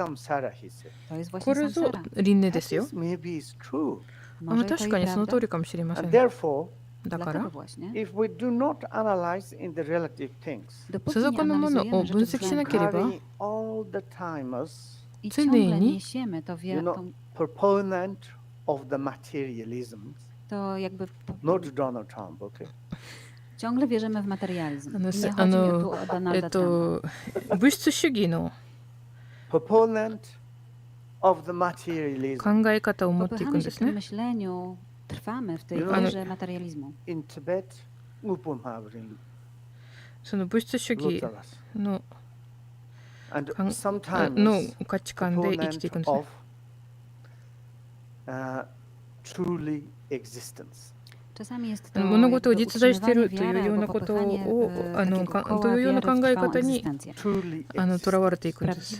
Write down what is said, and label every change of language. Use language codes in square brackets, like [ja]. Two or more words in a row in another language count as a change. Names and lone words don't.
[ja] これぞ輪廻ですよ。確かにその通りかもしれません。だから、世俗のものを分析しなければ、常に [pl] ciągle wierzymy w materializm. [ja] 物質主義の考え方を持っていくんですね。 [pl] Trwamy w tej wierze materializmu. [ja] その物質主義の価値観で生きていくんですね。物事を実在しているというようなことをというような考え方にとらわれていくんです。